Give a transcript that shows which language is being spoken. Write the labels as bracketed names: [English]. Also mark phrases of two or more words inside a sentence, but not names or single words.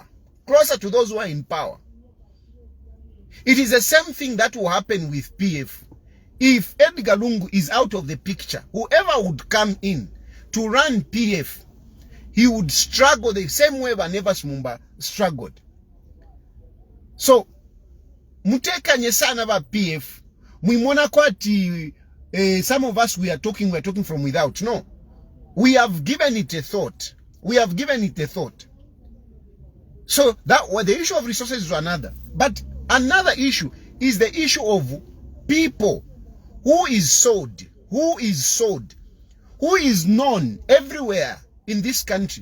[English] Closer to those who are in power. It is the same thing that will happen with PF. If Edgar Lungu is out of the picture, whoever would come in to run PF, he would struggle the same way Nevas Mumba struggled. So, [Bemba] mutekanye sana ba PF. Mwimona kwati [English] some of us we are talking from without. No. We have given it a thought. So the issue of resources is another. But another issue is the issue of people who is sold, who is known everywhere in this country.